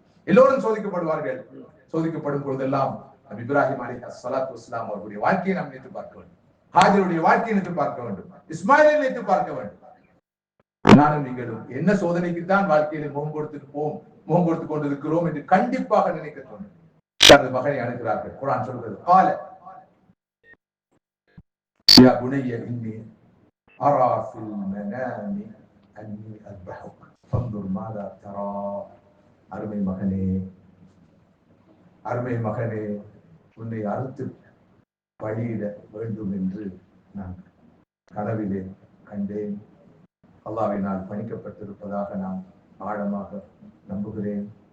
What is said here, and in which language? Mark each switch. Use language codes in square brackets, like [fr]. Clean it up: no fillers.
[ta] எல்லோரும் சோதிக்கப்படுவார்கள். சோதிக்கப்படும் பொழுதெல்லாம் நபி இப்ராஹிம் அலைஹிஸ்ஸலாத்து வஸ்ஸலாம் அவருடைய வாழ்க்கையை நாம் நினைத்து பார்க்க வேண்டும், ஹாஜருடைய வாழ்க்கையை நினைத்து பார்க்க வேண்டும், இஸ்மாயிலை நினைத்து பார்க்க வேண்டும். நானும் நீங்களும் என்ன சோதனைக்கு தான் வாழ்க்கையில முகம் கொடுத்து கொண்டிருக்கிறோம் என்று கண்டிப்பாக நினைக்க தோணும். தனது மகனை அணுகிறார்கள். குர்ஆன் சொல்கிறது, [ar] قال يا بني إني أرى في المنام أني أذبحك فانظر ماذا ترى. [ta] அருமை மகனே, உன்னை அறுத்து பலியிட வேண்டும் என்று நான் கனவிலே கண்டேன். அல்லாஹ்வினால் பணிக்கப்பட்டிருப்பதாக நான் ஆழமாக நம்புகிறேன்.